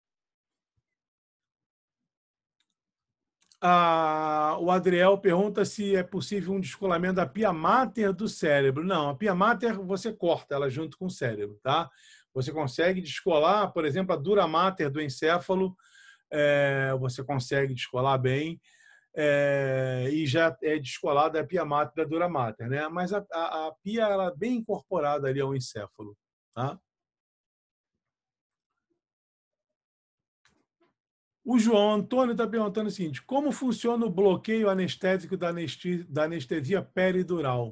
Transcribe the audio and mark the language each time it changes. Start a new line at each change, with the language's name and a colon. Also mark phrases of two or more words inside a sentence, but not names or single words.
Portuguese: O Adriel pergunta se é possível um descolamento da pia mater do cérebro. Não, a pia mater você corta ela junto com o cérebro. Tá? Você consegue descolar, por exemplo, a dura mater do encéfalo, você consegue descolar bem, e já é descolada a pia mater da dura mater, né? Mas a pia ela é bem incorporada ali ao encéfalo. Tá? O João Antônio está perguntando o seguinte: como funciona o bloqueio anestésico da anestesia peridural?